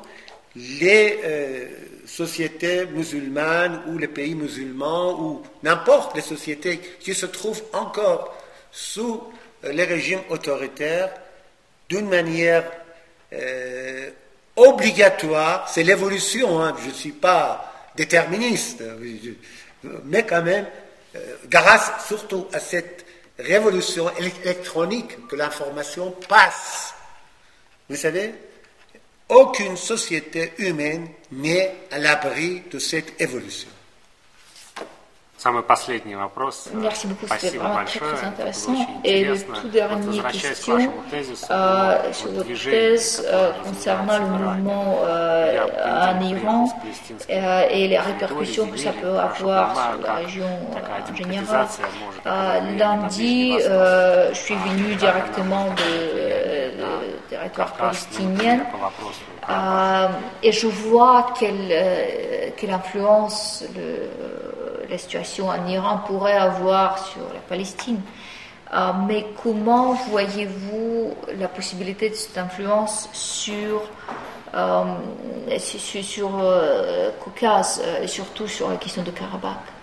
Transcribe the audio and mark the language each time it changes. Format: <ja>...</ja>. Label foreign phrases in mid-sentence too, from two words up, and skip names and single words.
<fr>Les sociétés musulmanes ou les pays musulmans ou n'importe les sociétés qui se trouvent encore sous les régimes autoritaires d'une manière obligatoire, c'est l'évolution, hein, je ne suis pas déterministe, mais quand même, grâce surtout à cette révolution électronique que l'information passe. Vous savez, aucune société humaine n'est à l'abri de cette évolution.</fr> <ru>Самый последний вопрос.</ru> <fr>Merci beaucoup, c'était</fr> <ru>Спасибо</ru> <fr>vraiment</fr> <ru>большое.</ru> <fr>très</fr> <ru>Это было</ru> <fr>intéressant.</fr> <ru>очень</ru> <fr>Et le</fr> <ru>интересно.</ru> <fr>tout</fr> <ru>Вот</ru> <fr>dernier</fr> <ru>возвращаясь к</ru> <fr>question</fr> <ru>вашему тезису</ru> <fr>sur</fr> <ru>о</ru> <fr>votre</fr> <ru>движении,</ru> <fr>thèse</fr> <ru>которое</ru> <fr>concernant le</fr> <ru>развивается в</ru> <fr>mouvement</fr> <ru>Иране. Я в</ru> <fr>en</fr> <ru>понедельник</ru> <fr>Iran</fr> <ru>приехал с палестинской</ru> <fr>et les</fr> <ru>территории,</ru> <fr>répercussions que ça</fr> <ru>Израиля.</ru> <fr>peut</fr> <ru>Хорошо</ru> <fr>avoir</fr> <ru>понимаю,</ru> <fr>sur la</fr> <ru>как</ru> <fr>région</fr> <ru>такая</ru> <fr>en général.</fr> <ru>демократизация может оказать влияние на</ru> <fr>Lundi,</fr> <ru>Ближний Восток.</ru> <fr>je suis venu directement des territoires palestiniens et je vois quelle influence la situation en Iran pourrait avoir sur la Palestine. Mais comment voyez-vous la possibilité de cette influence sur Caucase et surtout sur la question de Karabakh?</fr>